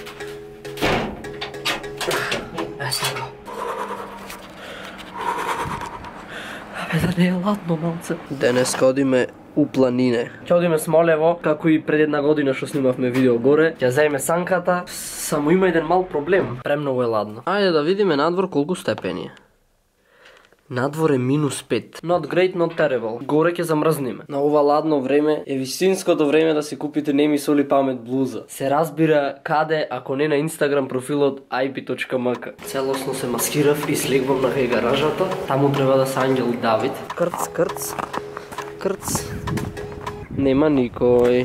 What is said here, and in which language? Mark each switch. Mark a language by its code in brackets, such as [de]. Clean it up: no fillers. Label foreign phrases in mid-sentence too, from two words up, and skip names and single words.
[mk] Сега. Да не е ладно малце. Денеска одиме у планине. Ќе одиме Смолево, како и пред една година што снимавме видео горе. Ќе заеме санката, само има еден мал проблем. Премногу е ладно. Ајде да видиме надвор колку степени е. Надвор е -5. [en] Not great, not terrible. [mk] Горе ќе замрзниме. На ова ладно време е вистинското време да си купите Не ми соли памет блуза. Се разбира каде, ако не на Instagram профилот ip.mk. Целосно се маскирав и слегвам на кај гаражата. Таму треба да се Ангел Давид. Крц, крц. Крц. Нема никој.